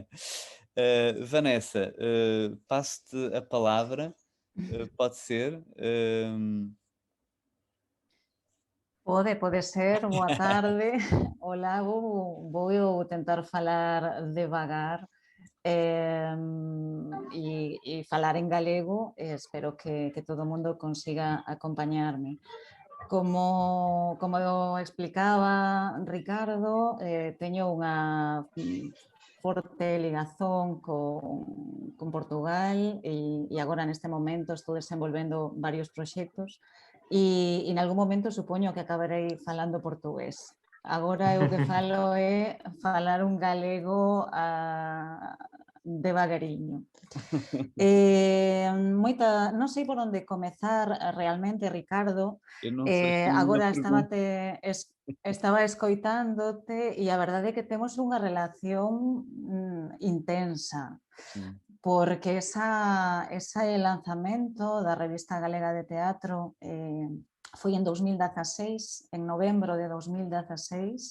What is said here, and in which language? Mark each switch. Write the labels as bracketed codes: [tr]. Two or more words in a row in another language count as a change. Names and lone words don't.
[pt] Vanessa, passo-te a palavra, pode ser. Pode ser, boa tarde. [gl] Hola, vou tentar falar devagar e falar en galego. Espero que todo o mundo consiga acompañarme. Como explicaba Ricardo, teño unha forte ligazón con Portugal e agora neste momento estou desenvolvendo varios proxectos e en algún momento supoño que acabarei falando portugués. Agora eu que falo é falar un galego devagariño. Non sei por onde comezar realmente, Ricardo. [pt] Eu não sei, tenho uma [gl] Agora [pt] pergunta. [gl] estaba escoitándote e a verdade é que temos unha relación intensa, [pt] Sim, [gl] porque ese lanzamento da Revista Galega de Teatro foi en 2016, en novembro de 2016.